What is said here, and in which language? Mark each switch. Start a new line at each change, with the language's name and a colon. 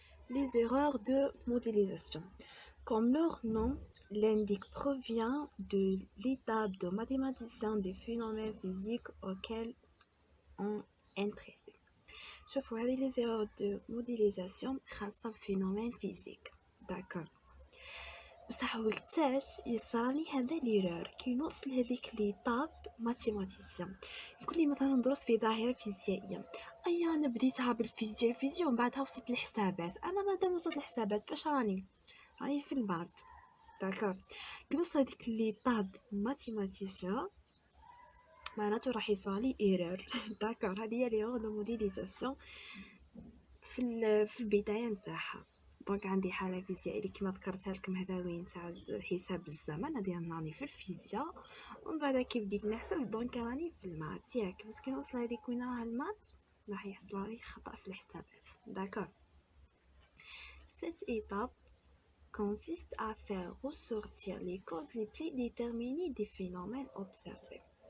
French: Les erreurs de modélisation. Comme leur nom l'indique, provient de l'étape de mathématicien des phénomènes physiques auxquels on intéressé.
Arabic: شوفوا هذه لي زيرور دو موديليزاسيون خاصة بفينومين فيزيك. داكور. بصح وقتاش يصرالي هذا ليرور كي نوصل هذيك ليطاب ماتيماتيسيان، يقول لي مثلا ندرس في ظاهرة فيزيائية. انا بديتها الفيزياء ومن بعدها وصلت للحسابات. انا مادام وصلت للحسابات فاش راني في المات. داكور. كي نوصل هذيك ليطاب ماتيماتيسيان معناته راح يصرالي ايرور. داكور. هذه هي ليرور دو موديليزاسيون في البدايه نتاعها. دونك عندي حاله فيزيائيه اللي كما ذكرتها لكم هذا وين تاع حساب الزمن، هذه راني في الفيزياء. ومن بعد كي بديت نحسب دونك راني في المات ياك، بس كي نوصل هذيك وين راه المات راح يحصل لي خطا في الحسابات. داكور.
French: Cette étape consiste à faire ressortir les causes les plus déterminées des phénomènes observés.